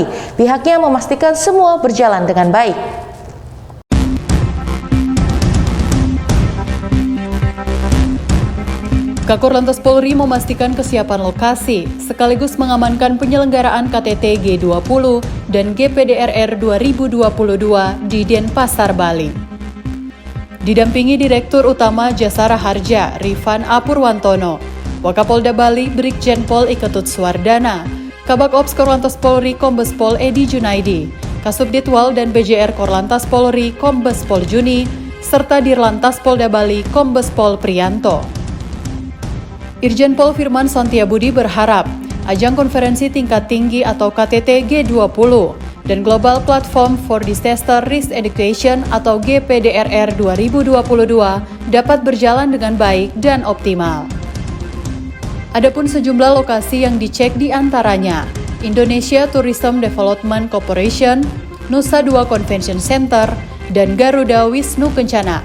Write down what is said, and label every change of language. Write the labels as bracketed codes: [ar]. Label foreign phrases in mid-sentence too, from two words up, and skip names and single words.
[id] Pihaknya memastikan semua berjalan dengan baik. Kakor Lantas Polri memastikan kesiapan lokasi, sekaligus mengamankan penyelenggaraan KTT G20 dan GPDRR 2022 di Denpasar, Bali. Didampingi Direktur Utama Jasara Harja, Rifan Apurwantono, Wakapolda Bali Brigjen Pol Iketut Suwardana, Kabak Ops Korlantas Polri Kombes Pol Edi Junaidi, Kasubditwal dan BJR Korlantas Polri Kombes Pol Juni, serta Dirlantas Polda Bali Kombes Pol Priyanto. Irjen Pol Firman Santiabudi berharap ajang konferensi tingkat tinggi atau KTT G20 dan Global Platform for Disaster Risk Education atau GPDRR 2022 dapat berjalan dengan baik dan optimal. Adapun sejumlah lokasi yang dicek di antaranya Indonesia Tourism Development Corporation, Nusa Dua Convention Center, dan Garuda Wisnu Kencana.